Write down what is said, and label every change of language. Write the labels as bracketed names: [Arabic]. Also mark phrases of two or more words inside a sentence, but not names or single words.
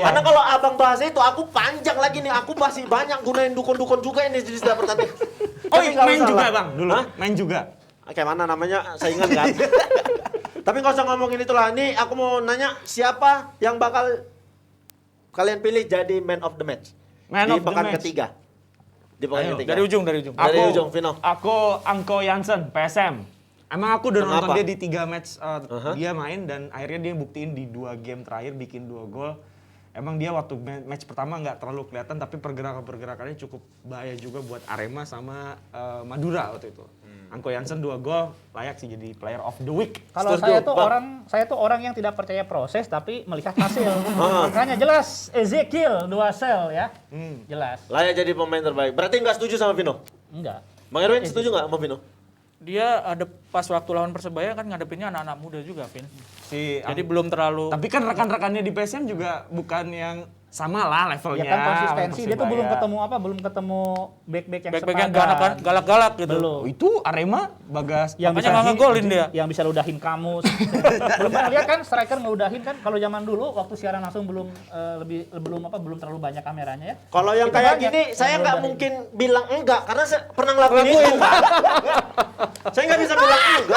[Indonesian] Karena kalau abang bahas itu, aku panjang lagi nih. Aku masih banyak gunain dukun-dukun juga ini di setiap pertandingan. Oh, Tapi nggak main usah juga lah. bang dulu. Hah? Main juga. Kayak mana namanya, saingan kan? Tapi nggak usah ngomongin itulah. Ini aku mau nanya, siapa yang bakal kalian pilih jadi [English] man of the match? Man [Indonesian] di [English] of the [Indonesian] pekan [English] match. [Indonesian] ketiga. Di pekan Ayo, ketiga. Dari ujung. Dari ujung, Vino. Aku Angko Jansen, PSM. Emang aku udah Kenapa? nonton dia di 3 match dia main dan akhirnya dia buktiin di 2 game terakhir bikin 2 gol. Emang dia waktu match pertama nggak terlalu kelihatan tapi pergerakannya cukup bahaya juga buat Arema sama Madura waktu itu. Angko Jansen 2 gol, layak sih jadi [English] player of the week. [Indonesian] Kalau Setuju, saya tuh orang yang tidak percaya proses tapi melihat hasil. Makanya jelas Ezekiel 2 sel ya. Jelas. Layak jadi pemain terbaik. Berarti nggak setuju sama Vino? Enggak. Bang Erwin setuju nggak sama Vino? Dia ada pas waktu lawan Persebaya kan ngadepinnya anak-anak muda juga, Vin. Jadi Jadi belum terlalu. tapi kan rekan-rekannya di PSM juga bukan yang sama lah levelnya. Ya kan konsistensi. Dia tuh Persebaya. belum ketemu back-back yang Back-back yang sepadan. galak-galak gitu. Belum. Oh, itu Arema Bagas. Makanya nggak ngegolin dia. Yang bisa ludahin kamu. Belum pernah lihat kan striker ngeludahin kan kalau zaman dulu waktu siaran langsung belum belum terlalu banyak kameranya ya. Kalau yang Itu kayak banyak gini, yang saya nggak ngeludahin. mungkin bilang enggak karena saya pernah ngelakuin itu. Saya nggak bisa bilang enggak.